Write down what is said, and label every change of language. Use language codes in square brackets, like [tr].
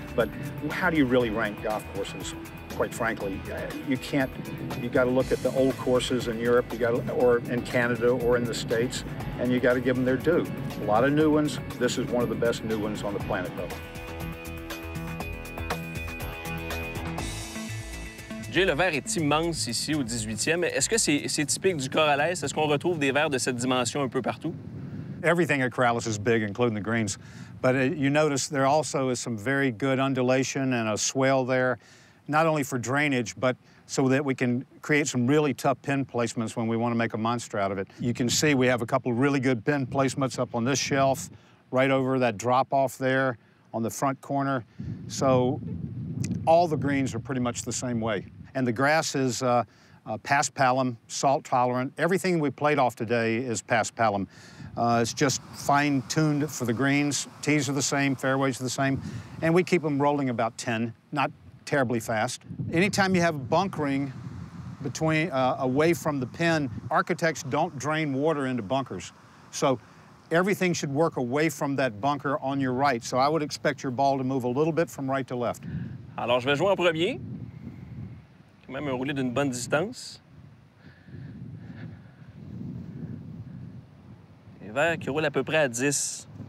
[en] But how do you really rank golf courses? Quite frankly, you can't. You got to look at the old courses in Europe, or in Canada, or in the States, and you got to give them their due. A lot of new ones. This is one of the best new ones on the planet, though. [fr] Jay, le verre est immense ici au 18e. Est-ce que c'est typique du Corales? Est-ce qu'on retrouve des verres de cette dimension un peu partout? [en] Everything at Corales is big, including the greens. But you notice there also is some very good undulation and a swell there. not only for drainage, but so that we can create some really tough pin placements when we want to make a monster out of it. You can see we have a couple really good pin placements up on this shelf, right over that drop-off there on the front corner. So all the greens are pretty much the same way. And the grass is paspalum, salt-tolerant. Everything we played off today is paspalum. It's just fine-tuned for the greens. Tees are the same, fairways are the same, and we keep them rolling about 10, not terribly fast. Anytime you have bunkering between, away from the pin, architects don't drain water into bunkers. So everything should work away from that bunker on your right. So I would expect your ball to move a little bit from right to left. [fr] Alors, je vais jouer en premier. Quand même un roulé d'une bonne distance. Les verts qui roulent à peu près à 10.